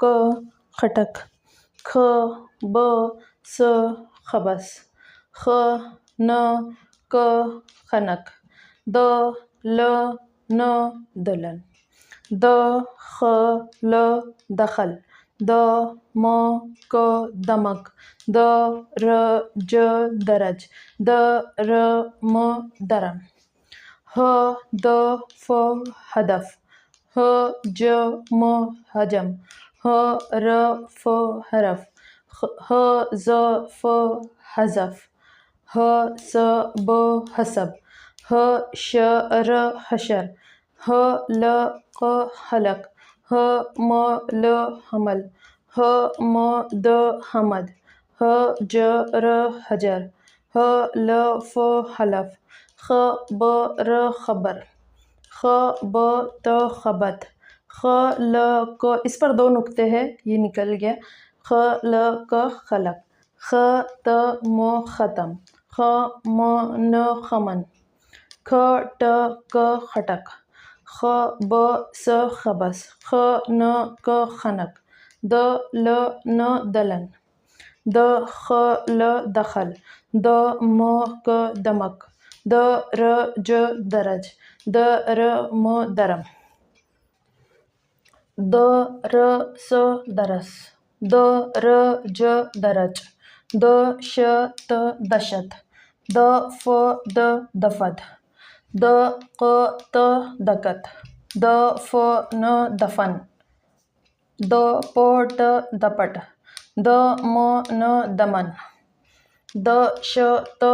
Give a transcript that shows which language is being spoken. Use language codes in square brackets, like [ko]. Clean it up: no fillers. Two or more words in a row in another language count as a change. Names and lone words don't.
[hi] खटक, ख ब स खबस, ख न क खनक, द ल न दुल्हन, द ख ल दखल, द म क दमक, द र ज दरज, द र म दरम, ह द फ हदफ, ज म हजम, ह र फ हरफ, ह ज फ हजफ, ह स ब हसब, ह श र हशर, ह ल क हलक, ह म ल हमल, ह म द हमद, ह ज र हजर, ह ल फ हलफ, ख ब र खबर, ख ब त खबत, ख ल क, इस पर 2 नुक्ते हैं, ये निकल गया, ख ल क खलक, ख त म ख़तम, ख म न खमन, ख ट क खटक, ख ब स खबस, ख न क खनक, द ल न दलन, द ख ल दखल, द म क दमक, द र ज दरज, द र म दरम, द र स दरस, द र ज दरज, द श त दशत, द फ द दफद, द q त दकत, द फ न दफन, द प ट दपट, द म न दमन, द श त